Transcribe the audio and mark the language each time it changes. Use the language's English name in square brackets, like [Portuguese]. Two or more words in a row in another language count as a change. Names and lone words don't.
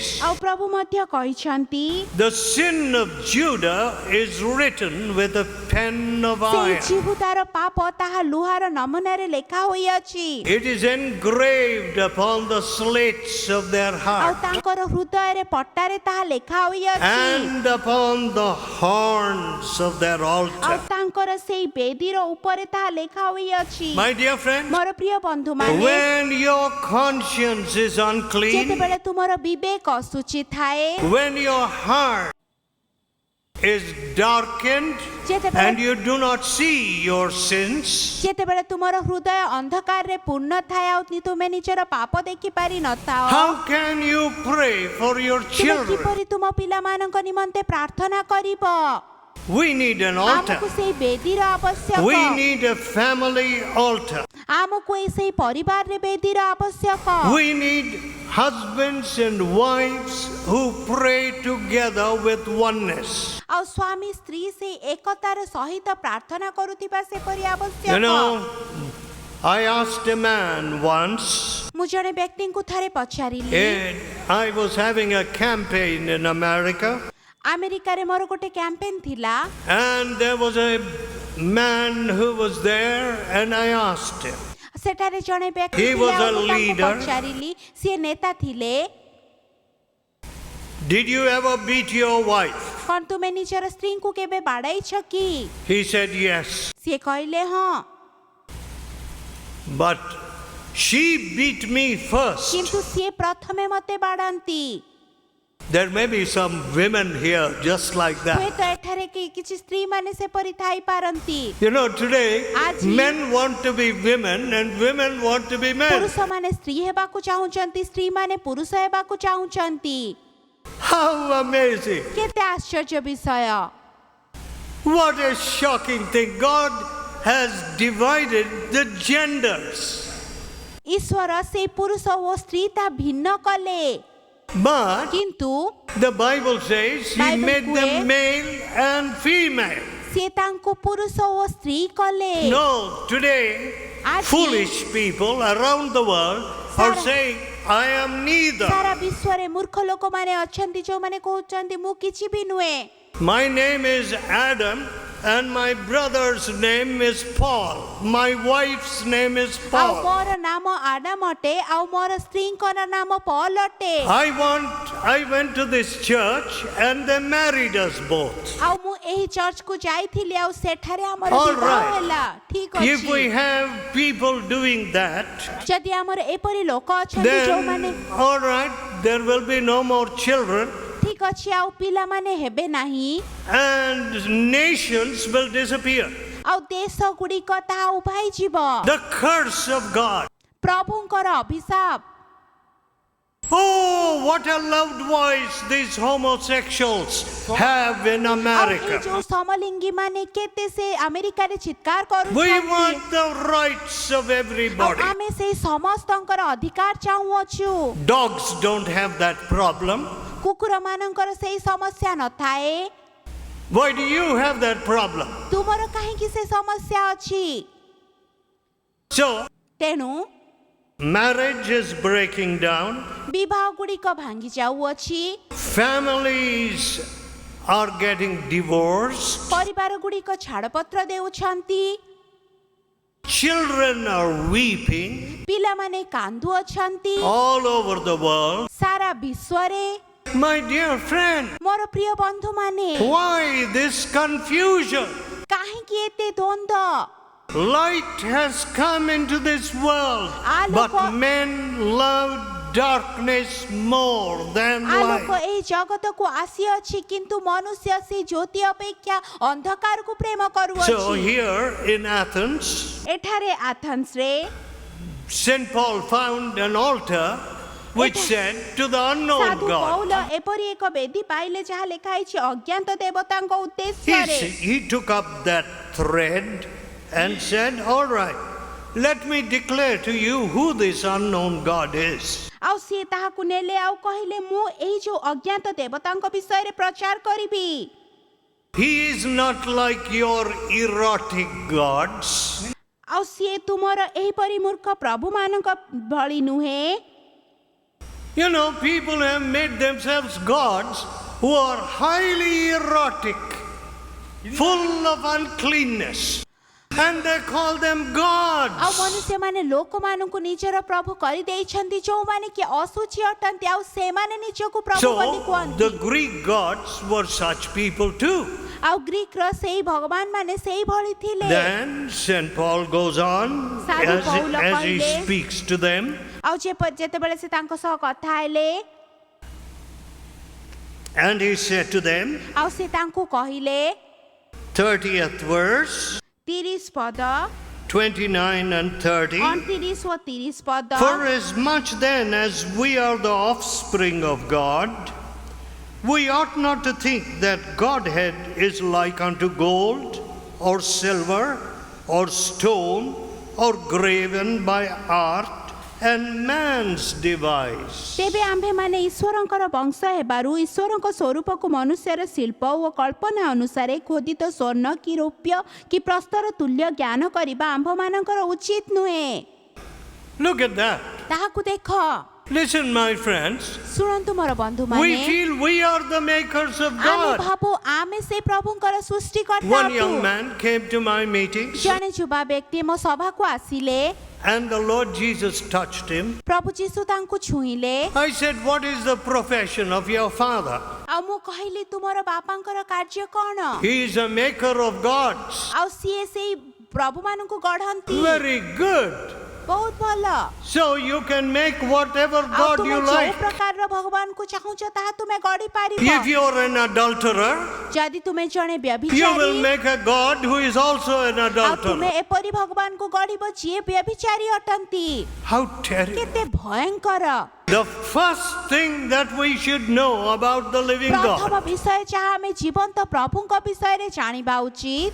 [Odia] ଆଉ ପ୍ରଭୁ ମଧ୍ୟ କହିଛନ୍ତି [English] the sin of Judah is written with a pen of [Odia] ସେ [English] iron. [Odia] ଜିହୁଦାର ପାପ ତାହା ଲୁହାର ନମୁନାରେ ଲେଖା ହୋଇଅଛି [English] It is engraved upon the slates of their [Odia] ଆଉ [English] heart [Odia] ତାଙ୍କର ହୃଦୟରେ ପଟ୍ଟାରେ ତାହା ଲେଖା ହୋଇଅଛି [English] and upon the horns of their [Odia] ଆଉ [English] altar. [Odia] ତାଙ୍କର ସେଇ ବେଦୀର ଉପରେ ତାହା ଲେଖା ହୋଇଅଛି [English] My dear friend, [Odia] ମୋର ପ୍ରିୟ ବନ୍ଧୁମାନେ [English] when your conscience is unclean, [Odia] ଯେତେବେଳେ ତୁମର ବିବେକ ଅଶୁଚି ଥାଏ [English] when your heart is darkened [Odia] ଯେତେବେଳେ [English] and you do not see your sins, [Odia] ଯେତେବେଳେ ତୁମର ହୃଦୟ ଅନ୍ଧକାରରେ ପୂର୍ଣ୍ଣ ଥାଏ ଆଉ ତୁମେ ନିଜର ପାପ ଦେଖିପାରି ନଥାଅ [English] how can you pray for your [Odia] ତୁମେ [English] children? [Odia] କିପରି ତୁମ ପିଲାମାନଙ୍କ ନିମନ୍ତେ ପ୍ରାର୍ଥନା କରିବ [English] We need an altar. [Odia] ଆମକୁ ସେଇ ବେଦୀର ଆବଶ୍ୟକ [English] We need a family altar. [Odia] ଆମକୁ ଏଇ ସେଇ ପରିବାରରେ ବେଦୀର ଆବଶ୍ୟକ [English] We need husbands and wives who pray together with oneness. [Odia] ଆଉ ସ୍ୱାମୀ ସ୍ତ୍ରୀ ସେଇ ଏକତାର ସହିତ ପ୍ରାର୍ଥନା କରୁଥିବା ସେପରି [English] You [Odia] ଆବଶ୍ୟକ [English] know, I asked a man once, [Odia] ମୁଁ ଜଣେ ବ୍ୟକ୍ତିଙ୍କୁ ଥରେ ପଚାରିଲି [English] I was having a campaign in America, [Odia] ଆମେରିକାରେ ମୋର ଗୋଟେ କ୍ୟାମ୍ପେନ୍ ଥିଲା [English] and there was a man who was there, and I asked him, [Odia] ସେଠାରେ ଜଣେ ବ୍ୟକ୍ତି [English] He [Odia] ଥିଲେ [English] was a [Odia] ଆଉ ମୁଁ ତାଙ୍କୁ [English] leader. [Odia] ପଚାରିଲି ସିଏ ନେତା ଥିଲେ [English] did you ever beat your wife? [Odia] କ'ଣ ତୁମେ ନିଜର ସ୍ତ୍ରୀଙ୍କୁ କେବେ ବାଡ଼ାଇଛ କି [English] He said yes, [Odia] ସିଏ କହିଲେ ହଁ [English] but she beat me first. [Odia] କିନ୍ତୁ ସିଏ ପ୍ରଥମେ ମୋତେ ବାଡ଼ାନ୍ତି [English] There may be some women here just like that. [Odia] ହୁଏତ ଏଠାରେ କିଛି ସ୍ତ୍ରୀ ମାନେ ସେପରି ଥାଇପାରନ୍ତି [English] You know, today [Odia] Aji- [English] men want to be women and women want to be men. [Odia] ପୁରୁଷମାନେ ସ୍ତ୍ରୀ ହେବାକୁ ଚାହୁଁଛନ୍ତି ସ୍ତ୍ରୀମାନେ ପୁରୁଷ ହେବାକୁ ଚାହୁଁଛନ୍ତି [English] How amazing! [Odia] କେତେ ଆଶ୍ଚର୍ଯ୍ୟ ବିଷୟ [English] What a shocking thing. God has divided the genders. [Odia] ଈଶ୍ୱର ସେଇ ପୁରୁଷ ଓ ସ୍ତ୍ରୀ ତା ଭିନ୍ନ କଲେ [English] But [Odia] କିନ୍ତୁ [English] the Bible says He [Odia] Bible [English] made [Odia] କୁହେ- [English] them male and female. [Odia] ସିଏ ତାଙ୍କୁ ପୁରୁଷ ଓ ସ୍ତ୍ରୀ କଲେ [English] No, today [Odia] Aji- [English] foolish people around the world are [Odia] Sara- [English] saying, I am neither. [Odia] ସାରା ବିଶ୍ୱରେ ମୂର୍ଖ ଲୋକମାନେ ଅଛନ୍ତି ଯୋଉମାନେ କହୁଛନ୍ତି ମୁଁ କିଛି ବି ନୁହେଁ [English] My name is Adam and my brother's name is Paul. My wife's name is [Odia] ଆଉ [English] Paul. [Odia] ମୋର ନାମ ଆଡାମ ଅଟେ ଆଉ ମୋର ସ୍ତ୍ରୀଙ୍କର ନାମ ପଲ ଅଟେ [English] I went to this church and they married us both. [Odia] ଆଉ ମୁଁ ଏହି ଚର୍ଚ୍ଚକୁ ଯାଇଥିଲି ଆଉ ସେଠାରେ ଆମର [English] All [Odia] ବିବାହ [English] right. [Odia] ହେଲା ଠିକ [English] If we [Odia] ଅଛି [English] have people doing that, [Odia] ଯଦି ଆମର ଏପରି ଲୋକ ଅଛନ୍ତି ଯୋଉମାନେ [English] then all right, there will be no more children [Odia] ଠିକ ଅଛି ଆଉ ପିଲାମାନେ ହେବେ ନାହିଁ [English] and nations will disappear. [Odia] ଆଉ ଦେଶ ଗୁଡ଼ିକ ତାହା ଉଭାଇ ଯିବ [English] The curse of God. [Odia] ପ୍ରଭୁଙ୍କର ଅଭିଶାପ [English] Oh, what a loud voice these homosexuals have in [Odia] ଆଉ ଏ [English] America. [Odia] ଯୋଉ ସମଲିଙ୍ଗୀ ମାନେ କେତେ ସେ ଆମେରିକାରେ ଚିତ୍କାର [English] We [Odia] କରୁଛନ୍ତି [English] want the rights of [Odia] ଆଉ [English] everybody. [Odia] ଆମେ ସେଇ ସମସ୍ତଙ୍କର ଅଧିକାର ଚାହୁଁଅଛୁ। [English] Dogs don't have that problem. [Odia] କୁକୁର ମାନଙ୍କର ସେଇ ସମସ୍ୟା ନଥାଏ। [English] Why do you have that problem? [Odia] ତୁମର କାହିଁକି ସେ ସମସ୍ୟା ଅଛି? [English] So, [Odia] ତେଣୁ [English] marriage is breaking down. [Odia] ବିବାହ ଗୁଡ଼ିକ ଭାଙ୍ଗି ଯାଉଅଛି। [English] Families are getting divorced. [Odia] ପରିବାର ଗୁଡ଼ିକ ଛାଡ଼ପତ୍ର ଦେଉଛନ୍ତି। [English] Children are weeping [Odia] ପିଲାମାନେ କାନ୍ଦୁଅଛନ୍ତି [English] all over the world. [Odia] ସାରା ବିଶ୍ୱରେ। [English] My dear friend, [Odia] ମୋର ପ୍ରିୟ ବନ୍ଧୁମାନେ, [English] why this confusion? [Odia] କାହିଁକି ଏତେ ଦ୍ୱନ୍ଦ୍ୱ? [English] Light has come into this world, but men love darkness more than [Odia] ଆଲୋକ [English] light. [Odia] ଏହି ଜଗତକୁ ଆସିଅଛି କିନ୍ତୁ ମନୁଷ୍ୟ ସେ ଜ୍ୟୋତି ଅପେକ୍ଷା ଅନ୍ଧକାରକୁ ପ୍ରେମ [English] So [Odia] କରୁଅଛି। [English] here in Athens, [Odia] ଏଠାରେ ଆଥେନ୍ସରେ [English] St. Paul found an altar which said to the unknown [Odia] ସାଧୁ [English] God. [Odia] ପୌଲ ଏପରି ଏକ ବେଦୀ ପାଇଲେ ଯାହା ଲେଖା ହେଇଛି ଅଜ୍ଞାତ ଦେବତାଙ୍କ ଉଦ୍ଦେଶ୍ୟରେ। [English] He took up that thread and said, all right, let me declare to you who this unknown God is. [Odia] ଆଉ ସିଏ ତାହାକୁ ନେଲେ ଆଉ କହିଲେ ମୁଁ ଏଇ ଯୋଉ ଅଜ୍ଞାତ ଦେବତାଙ୍କ ବିଷୟରେ ପ୍ରଚାର କରିବି। [English] He is not like your erotic gods. [Odia] ଆଉ ସିଏ ତୁମର ଏହିପରି ମୂର୍ଖ ପ୍ରଭୁମାନଙ୍କ ଭଳି ନୁହେଁ। [English] You know, people have made themselves gods who are highly erotic, full of uncleanness, and they call them [Odia] ଆଉ [English] gods. [Odia] ମନୁଷ୍ୟମାନେ ଲୋକମାନଙ୍କୁ ନିଜର ପ୍ରଭୁ କରିଦେଇଛନ୍ତି ଯୋଉମାନେ କି ଅଶୁଚି ଅଟନ୍ତି ଆଉ ସେମାନେ ନିଜକୁ ପ୍ରଭୁ ବୋଲି [English] So [Odia] କୁହନ୍ତି। [English] the Greek gods were such people too. [Odia] ଆଉ ଗ୍ରୀକର ସେଇ ଭଗବାନ ମାନେ ସେଇ ଭଳି ଥିଲେ। [English] Then St. Paul goes on [Odia] ସାଧୁ [English] as [Odia] ପୌଲ [English] he [Odia] କହିଲେ, [English] speaks to them. [Odia] ଆଉ ଯେତେବେଳେ ସେ ତାଙ୍କ ସହ କଥା ହେଲେ [English] And he said to them, [Odia] ଆଉ ସେ ତାଙ୍କୁ କହିଲେ [English] 30th verse, [Odia] 30 ପଦ [English] 29 and 30. [Odia] 29 ଓ 30 ପଦ। [English] For as much then as we are the offspring of God, we ought not to think that Godhead is like unto gold or silver or stone or graven by art and man's device. [Odia] ତେବେ ଆମ୍ଭେମାନେ ଈଶ୍ୱରଙ୍କର ବଂଶ ହେବାରୁ ଈଶ୍ୱରଙ୍କ ସ୍ୱରୂପକୁ ମନୁଷ୍ୟର ଶିଳ୍ପ ଓ କଳ୍ପନା ଅନୁସାରେ ଖୋଦିତ ସ୍ୱର୍ଣ୍ଣ କି ରୌପ୍ୟ କି ପ୍ରସ୍ତର ତୁଲ୍ୟ ଜ୍ଞାନ କରିବା ଆମ୍ଭମାନଙ୍କର ଉଚିତ ନୁହେଁ। [English] Look at that. [Odia] ତାହାକୁ ଦେଖ। [English] Listen, my friends. [Odia] ଶୁଣନ୍ତୁ ମୋର [English] We [Odia] ବନ୍ଧୁମାନେ, [English] feel we are the makers of [Odia] ଆମେ [English] God. [Odia] ଭାବୁ ଆମେ ସେ ପ୍ରଭୁଙ୍କର ସୃଷ୍ଟିକର୍ତ୍ତା [English] One young [Odia] ଅଟୁ। [English] man came to my meetings, [Odia] ଜଣେ ଯୁବା ବ୍ୟକ୍ତି ମୋ ସଭାକୁ ଆସିଲେ, [English] and the Lord Jesus touched him. [Odia] ପ୍ରଭୁ ଯୀଶୁ ତାଙ୍କୁ ଛୁଇଁଲେ। [English] I said, what is the profession of your father? [Odia] ଆଉ ମୁଁ କହିଲି ତୁମର ବାପାଙ୍କର କାର୍ଯ୍ୟ କ'ଣ? [English] He is a maker of gods. [Odia] ଆଉ ସିଏ ସେଇ ପ୍ରଭୁମାନଙ୍କୁ ଗଢ଼ନ୍ତି। [English] Very good. [Odia] ବହୁତ ଭଲ। [English] So you can make whatever [Odia] ଆଉ [English] God [Odia] ତୁମେ [English] you [Odia] ଯୋଉ [English] like. [Odia] ପ୍ରକାରର ଭଗବାନଙ୍କୁ ଚାହୁଁଛ ତାହା ତୁମେ ଗଢ଼ି ପାରିବ। [English] If you are an adulterer, [Odia] ଯଦି ତୁମେ ଜଣେ [English] you [Odia] ବ୍ୟଭିଚାରୀ, [English] will make a God who is also an [Odia] ଆଉ ତୁମେ [English] adulterer. [Odia] ଏପରି ଭଗବାନଙ୍କୁ ଗଢ଼ିବ ଯିଏ ବ୍ୟଭିଚାରୀ ଅଟନ୍ତି। [English] How terrible. [Odia] କେତେ ଭୟଙ୍କର। [English] The first thing that we should know about the living [Odia] ପ୍ରଥମ [English] God, [Odia] ବିଷୟ ଯାହା ଆମେ ଜୀବନ୍ତ ପ୍ରଭୁଙ୍କ ବିଷୟରେ ଜାଣିବା ଉଚିତ,